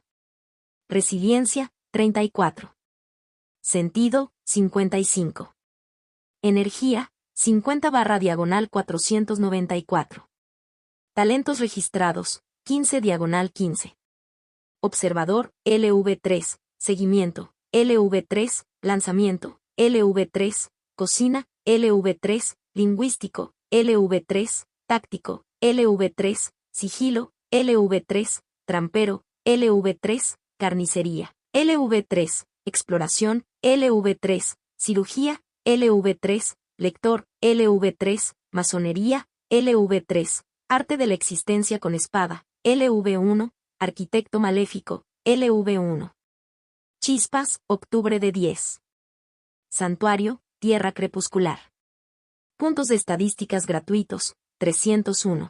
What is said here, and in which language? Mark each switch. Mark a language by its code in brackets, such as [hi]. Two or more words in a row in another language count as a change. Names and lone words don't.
[es] Resiliencia, 34. Sentido, 55. Energía, 50/494. Talentos registrados, 15/15. Observador, LV3, seguimiento, LV3, lanzamiento, LV3, cocina, LV3, lingüístico, LV3, táctico, LV3, sigilo, LV3, trampero, LV3, carnicería, LV3, exploración, LV3, cirugía, LV3, lector, LV3, masonería, LV3, arte de la existencia con espada, LV1, arquitecto maléfico, LV1. Chispas, octubre de 10. Santuario, tierra crepuscular. Puntos de estadísticas gratuitos, 301.